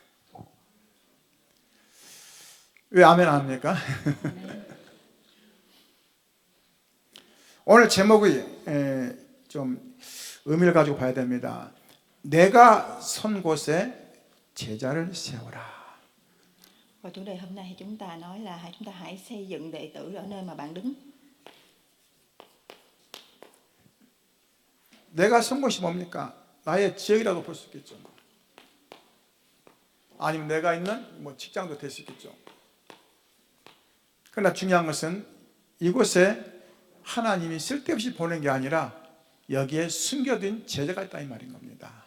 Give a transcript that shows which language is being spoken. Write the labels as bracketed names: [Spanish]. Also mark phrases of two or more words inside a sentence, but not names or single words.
[Korean] 왜 아멘 안 합니까? 오늘 제목이 좀 의미를 가지고 봐야 됩니다. 내가 선 곳에 제자를 세워라. [Vietnamese] Và chủ đề hôm nay thì chúng ta nói là chúng ta hãy xây dựng đệ tử ở nơi mà bạn đứng. [Korean] 내가 선 곳이 뭡니까? 나의 지역이라고 볼 수 있겠죠. 아니면 내가 있는 뭐 직장도 될 수 있겠죠. 그러나 중요한 것은 이곳에 하나님이 쓸데없이 보낸 게 아니라 여기에 숨겨둔 제자가 있다 이 말인 겁니다.